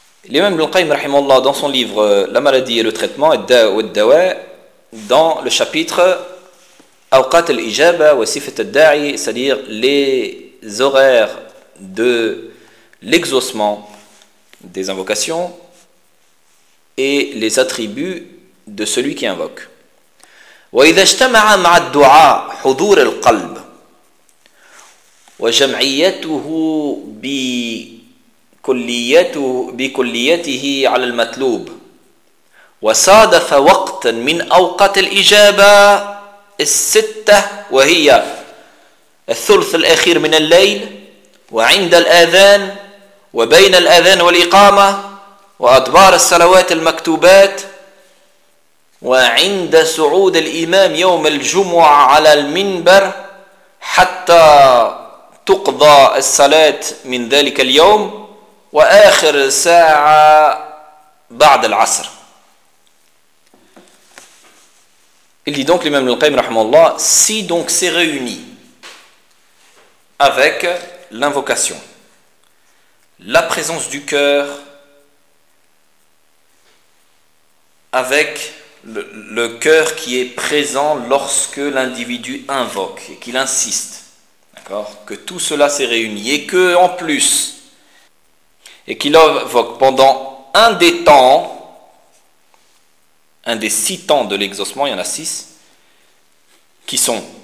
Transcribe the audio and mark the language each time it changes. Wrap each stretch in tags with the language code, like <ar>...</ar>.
<ar>الإمام ابن القيم رحمه الله</ar> <fr>dans son livre La maladie et le traitement الداء والدواء dans le chapitre</fr> <ar>أوقات الإجابة وصفة الداعي,</ar> <fr>c'est-à-dire les horaires de l'exaucement des invocations et les attributs de celui qui invoque.</fr> <ar>وإذا اجتمع مع الدعاء حضور القلب وجمعيته بكليته على المطلوب وصادف وقتا من أوقات الإجابة الستة وهي الثلث الأخير من الليل وعند الأذان وبين الأذان والإقامة وأدبار الصلوات المكتوبات وعند صعود الإمام يوم الجمعة على المنبر حتى تقضى الصلاة من ذلك اليوم وآخر ساعة بعد العصر.</ar> <fr>Il dit donc l'imam al-Qayyim rahmallah, si donc c'est réuni avec l'invocation, la présence du cœur, avec le cœur qui est présent lorsque l'individu invoque et qu'il insiste, d'accord, que tout cela s'est réuni et que en plus et qu'il invoque pendant un des six temps de l'exaucement, il y en a six, qui sont</fr>